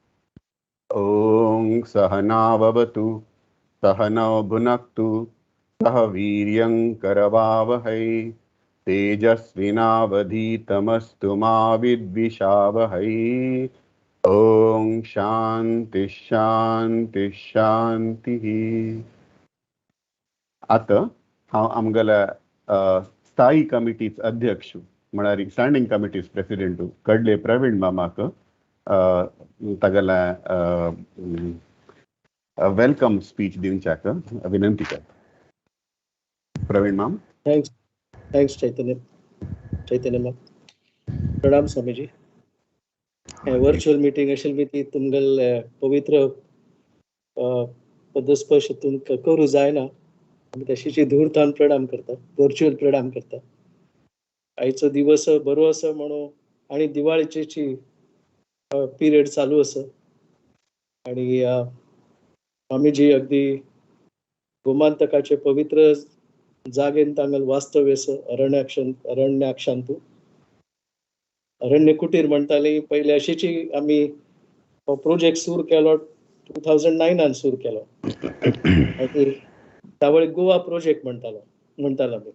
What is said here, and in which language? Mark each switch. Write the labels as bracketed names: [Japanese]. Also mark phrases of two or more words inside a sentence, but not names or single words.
[Sanskrit] ॐ सहनाववतु सहनौ भुनक्तु सहवीर्यं करवावहै तेजस्विनावधीतमस्तु मा विद्विषावहै. ॐ शान्तिः शान्तिः शान्तिः. [Konkani] आता हांव आमगेल्या स्थायी कमिटीच अध्यक्ष म्हळ्यार [English] standing committees president [Konkani] कडले प्रवीण मामाक तागेल्या वेलकम स्पीच दिवच्याक विनंती करता. प्रवीण माम. थँक्स चैतन्य माम. प्रणाम स्वामीजी. [English] virtual meeting [Konkani] असेल मी ती तुमगेल पवित्र पदस्पर्श तुमकां करूं जायना, आमी तशीची धूर्तान प्रणाम करता, वर्चुअल प्रणाम करता. आयचो दिवस बरो आसा म्हणून आनी दिवाळीची पिरियड चालू आसा आनी आमी जी अगदी गोमांतकाचे पवित्र जागेन तांगेल वास्तव्य आसा अरण्याक्षांतू अरण्य कुटीर म्हणटाली पयली अशीची आमी हो प्रोजेक्ट सुरू केलो 2009 सुरू केलो आनी त्यावेळी गोवा प्रोजेक्ट म्हणटालो आमी.